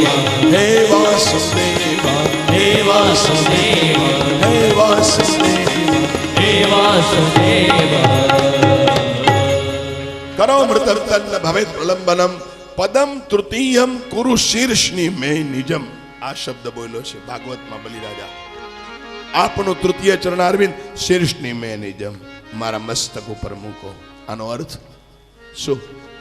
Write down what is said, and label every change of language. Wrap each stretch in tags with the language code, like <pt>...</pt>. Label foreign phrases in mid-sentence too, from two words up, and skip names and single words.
<sa>हे वासुदेव हे वासुदेव हे वासुदेव हे वासुदेव करो मृतं तन्न भवेत् प्रलंबनम पदम तृतीयम कुरु शीर्षनि मे निजम.</sa> <gu>આ શબ્દ બોલ્યો છે ભાગવતમાં બલિરાજા. આપનો તૃતીય ચરણારવિંદ</gu> <sa>शीर्षनि मे निजम,</sa> <gu>મારા મસ્તક ઉપર મૂકો. આનો અર્થ શું?</gu>